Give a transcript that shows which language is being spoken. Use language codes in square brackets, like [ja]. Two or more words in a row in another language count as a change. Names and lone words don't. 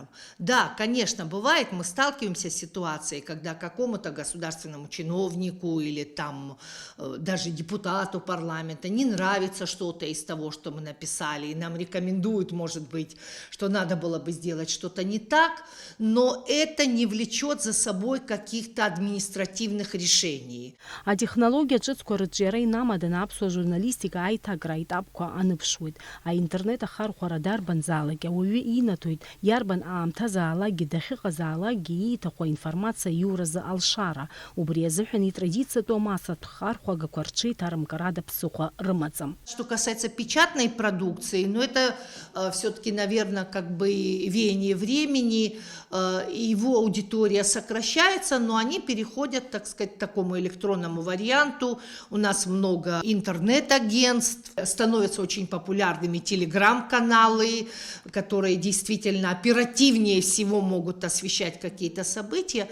[ru] Да, конечно, бывает, мы сталкиваемся с ситуацией, когда какому-то государственному чиновнику или там даже депутату парламента не нравится что-то из того, что мы написали, и нам рекомендуют, может быть, что надо было бы сделать что-то не так, но это не влечет за собой каких-то административных решений. [ab] А технология ҿыцқәа инамадан аԥсуа журналистика аиҭакра аетапқәа аныԥшуеит. Аинтернет ахархәара дарбанзаалак ауаҩы инаҭоит иарбан аамҭазаалакгьы дахьыҟазаалакгьы ииҭаху аинформациа иуразы алшара. Убри азыҳәан итрадициатәу амассатә хархәагақәа рҽеиҭарымкрада ԥсыхәа рымаӡам. [ru] Что касается печатной продукции, ну это все-таки, наверное, как бы веяние времени, его аудитория сокращается, но они переходят, так сказать, к такому электронному варианту. У нас много интернет-агентств, становятся очень популярными телеграм-каналы, которые действительно оперативнее всего могут освещать какие-то события.